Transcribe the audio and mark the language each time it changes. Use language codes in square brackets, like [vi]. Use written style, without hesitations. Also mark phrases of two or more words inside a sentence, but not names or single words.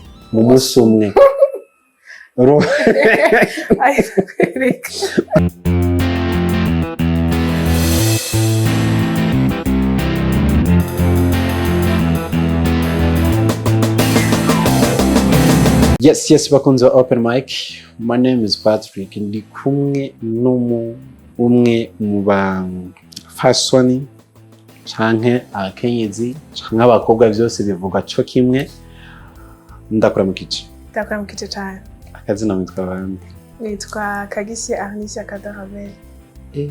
[rn] mu munsi umwe. Yes, bakunze [en] open mic. My name is Patrick. [rn] Ndi kumwe umwe mu ba fashion canke akenyezi canke abakobwa byose bivuga cyo kimwe. Ndakora mu kici cyane. Akazina mwitwa bande? Nitwa Kagisye Arnicia Cadeau Ravelle.